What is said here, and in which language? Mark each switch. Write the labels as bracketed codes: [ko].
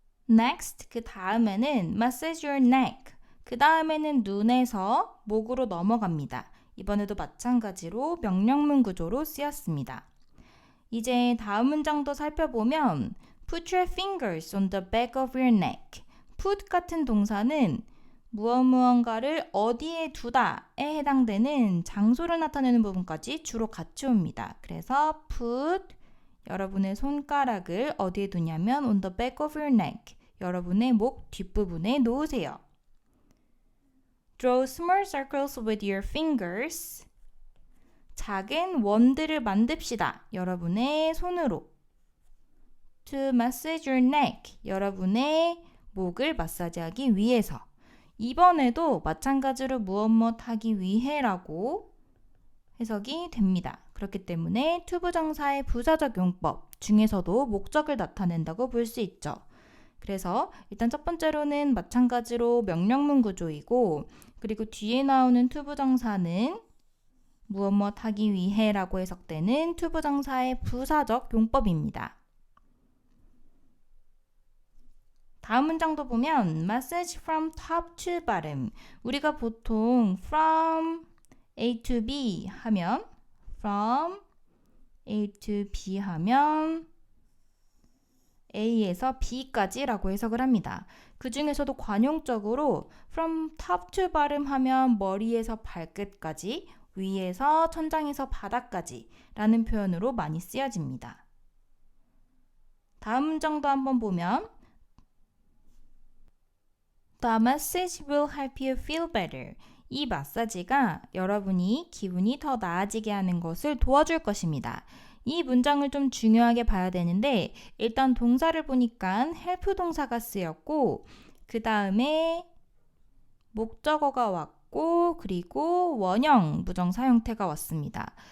[en] Next, [ko] 그 다음에는 [en] massage your neck. [ko] 그 다음에는 눈에서 목으로 넘어갑니다. 이번에도 마찬가지로 명령문 구조로 쓰였습니다. 이제 다음 문장도 살펴보면 [en] Put your fingers on the back of your neck. [ko] Put 같은 동사는 무언가를 어디에 두다에 해당되는 장소를 나타내는 부분까지 주로 같이 옵니다. 그래서 put 여러분의 손가락을 어디에 두냐면 [en] on the back of your neck [ko] 여러분의 목 뒷부분에 놓으세요. [en] Draw small circles with your fingers. [ko] 작은 원들을 만듭시다. 여러분의 손으로. To massage your neck. 여러분의 목을 마사지하기 위해서. 이번에도 마찬가지로 무엇 하기 위해라고 해석이 됩니다. 그렇기 때문에 to 부정사의 부사적 용법 중에서도 목적을 나타낸다고 볼 수 있죠. 그래서 일단 첫 번째로는 마찬가지로 명령문 구조이고 그리고 뒤에 나오는 to 부정사는 무엇 하기 위해라고 해석되는 to 부정사의 부사적 용법입니다. 다음 문장도 보면 [en] massage from top to bottom. [ko] 우리가 보통 [en] from A to B [ko] 하면 from A to B 하면 A에서 B까지 라고 해석을 합니다. 그 중에서도 관용적으로 [en] from top to bottom [ko] 하면 머리에서 발끝까지, 위에서 천장에서 바닥까지 라는 표현으로 많이 쓰여집니다. 다음 문장도 한번 보면 [en] The massage will help you feel better. [ko] 이 마사지가 여러분이 기분이 더 나아지게 하는 것을 도와줄 것입니다. 이 문장을 좀 중요하게 봐야 되는데 일단 동사를 보니까 help 동사가 쓰였고 그 다음에 목적어가 왔고 그리고 원형 부정사 형태가 왔습니다.